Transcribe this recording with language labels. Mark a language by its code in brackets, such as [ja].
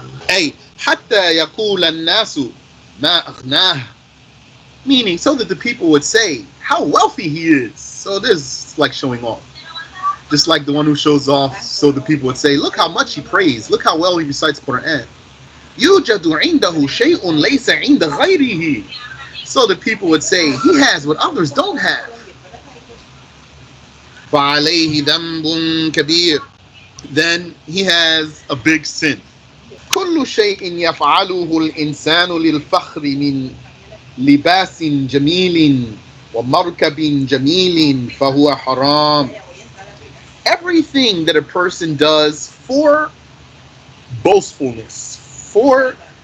[ar] أي حتى يقول الناس ما أغناه, [en] meaning so that the people would say how wealthy he is. So this is like showing off. Just like the one who shows off, so the people would say, look how much he prays, look how well he recites Quran. [ar] يوجد عنده شيء ليس عند غيره. [en] So the people would say, he has what others don't have. [ar] فعليه ذنب كبير. [en] Then he has a big sin. [ar] كل شيء يفعله الإنسان للفخر من لباس جميل ومركب جميل فهو حرام. [en] Everything that a person does for boastfulness, for